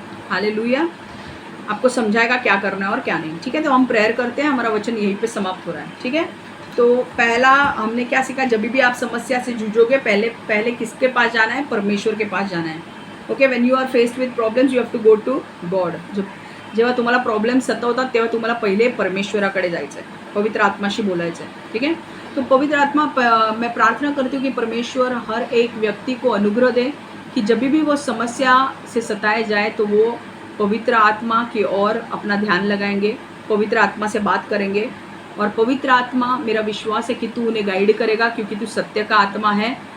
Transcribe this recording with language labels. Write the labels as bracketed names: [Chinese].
[Hindi] Hallelujah, आपको समझाएगा क्या करना है और क्या नहीं। ठीक है, तो हम प्रेयर करते हैं, हमारा वचन यहीं पे समाप्त हो रहा है। ठीक है, तो पहला हमने क्या सीखा? जब भी आप समस्या से जूझोगे, पहले किसके पास जाना है? परमेश्वर के पास जाना है। [English] Okay, when you are faced with problems you have to go to God. [Marathi] जेव्हा तुम्हाला प्रॉब्लेम सतावतात तेव्हा तुम्हाला पहिले परमेश्वराकडे जायचं आहे, पवित्र आत्माशी बोलायचं आहे। [Hindi] ठीक है, तो पवित्र आत्मा, मैं प्रार्थना करती हूँ कि परमेश्वर हर एक व्यक्ति को अनुग्रह दे कि जब भी वो समस्या से सताए जाए तो वो पवित्र आत्मा की ओर अपना ध्यान लगाएंगे, पवित्र आत्मा से बात करेंगे, और पवित्र आत्मा, मेरा विश्वास है कि तू उन्हें गाइड करेगा, क्योंकि तू सत्य का आत्मा है।